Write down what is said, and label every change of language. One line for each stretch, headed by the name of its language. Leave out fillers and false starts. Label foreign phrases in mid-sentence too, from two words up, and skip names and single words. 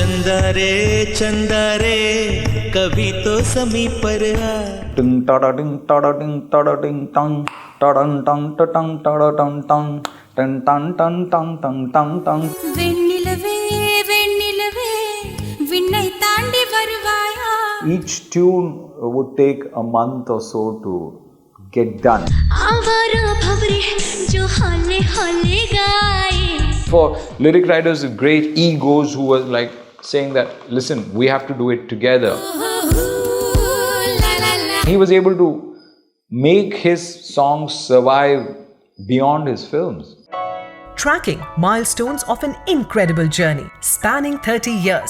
Hindi: चंदा रे कभी तो समीप पर आ Ting tada ding tada ding tada ding tong tadan tong tong tada tong tong tan tan tan tan tan tan tan.
Tamil: வெண்ணிலவே வெண்ணிலவே விண்ணைத் தாண்டி வருவாயா.
English: Each tune would take a month or so to get done.
Hindi: आवारा भँवरे जो हौले हौले गाए.
English: For lyric writers with great egos who were like saying that, listen, we have to do it together. He was able to make his songs survive beyond his films. Tracking milestones of an incredible journey spanning 30 years.